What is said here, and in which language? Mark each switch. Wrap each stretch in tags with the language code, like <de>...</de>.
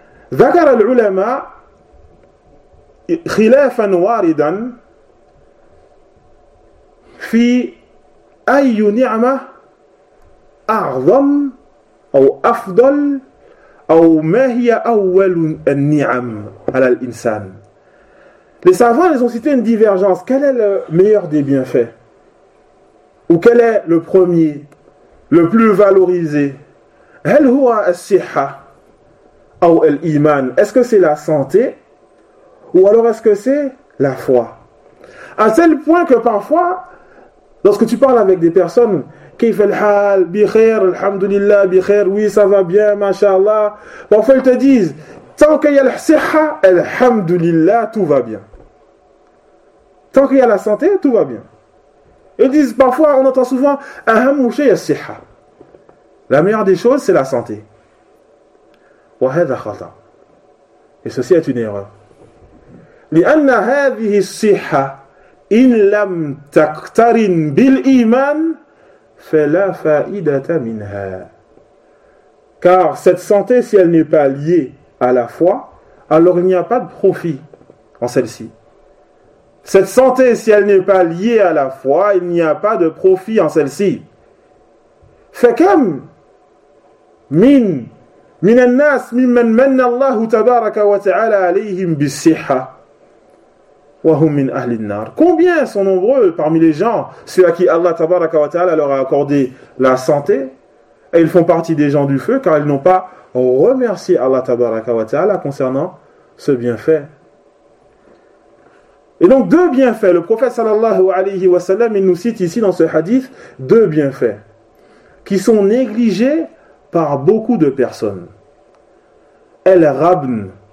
<ar>Dhakar al-ulama khilafan waridan fi ayu ni'ma a'zam أو أفضل أو ما هي أول النعم على الإنسان.</ar> <fr>Les savants, ils ont cité une divergence. Quel est le meilleur des bienfaits? Ou quel est le premier, le plus valorisé?</fr> <ar>Hal huwa as-siha ou al-iman?</ar> <fr>Est-ce que c'est la santé? Ou alors est-ce que c'est la foi? À tel point que parfois, lorsque tu parles avec des personnes,</fr> <ar>كيف الحال بخير الحمد لله بخير</ar> <fr>oui ça va bien mashallah, parfois ils te disent tant qu'il y a la siha alhamdulillah tout va bien, tant qu'il y a la santé tout va bien. Ils disent parfois, on entend souvent</fr> <ar>aham shay as-siha,</ar> <fr>la meilleure des choses c'est la santé.</fr> <ar>Wa hadha khata,</ar> <fr>et ceci est une erreur.</fr> <ar>لأن هذه الصحة إن لم تقترن بالإيمان فلا فائدة منها.</ar> <fr>Car cette santé, si elle n'est pas liée à la foi, alors il n'y a pas de profit en celle-ci. Cette santé, si elle n'est pas liée à la foi, il n'y a pas de profit en celle-ci.</fr> <ar>فكم من من الناس ممن من الله تبارك وتعالى عليهم بالصحة Nar.</ar> <fr>Combien sont nombreux parmi les gens, ceux à qui Allah tabaraka wa ta'ala leur a accordé la santé, et ils font partie des gens du feu car ils n'ont pas remercié Allah tabaraka wa ta'ala concernant ce bienfait. Et donc deux bienfaits, le prophète sallallahu alayhi wa sallam, il nous cite ici dans ce hadith, deux bienfaits qui sont négligés par beaucoup de personnes. El Rabn.</fr>